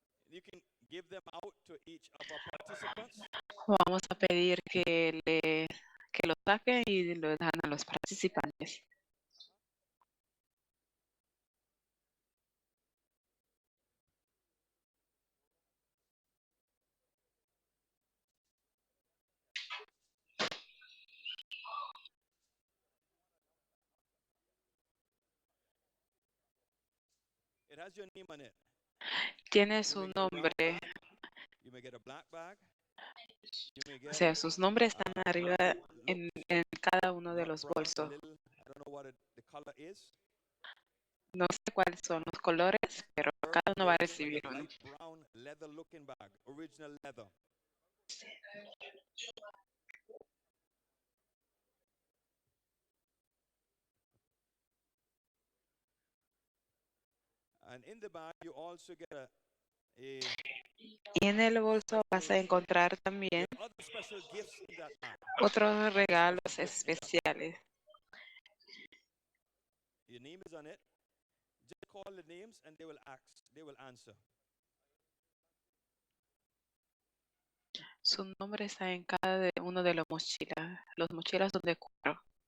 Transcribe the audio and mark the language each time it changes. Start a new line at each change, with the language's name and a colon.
English: You can give them out to each of our participants.
Spanish: Vamos a pedir que lo saquen y lo dan a los participantes.
English: It has your name on it.
Spanish: Tiene su nombre,
English: You may get a black bag. You may
Spanish: o
English: get
Spanish: sea, sus nombres están arriba en cada uno de los bolsos.
English: I don't know what the color is.
Spanish: No sé cuáles son los colores, pero cada uno va a recibir uno.
English: Light brown leather looking bag, original leather. And in the bag you also get a
Spanish: Y en el bolso vas a encontrar también
English: other special gifts in that bag.
Spanish: otros regalos especiales.
English: Your name is on it. Just call the names and they will answer.
Spanish: Su nombre está en cada uno de los mochilas. Los mochilas son de cuero.